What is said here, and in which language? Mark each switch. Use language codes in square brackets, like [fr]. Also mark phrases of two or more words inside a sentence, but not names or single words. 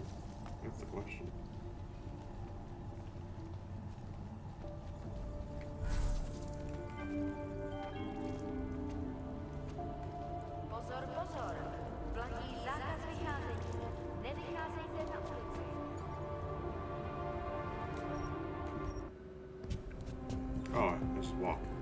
[en] That's the question. [cs] Pozor, pozor. Platí zákaz vycházení. Nevycházejte na ulici. [en] Oh, I just walk.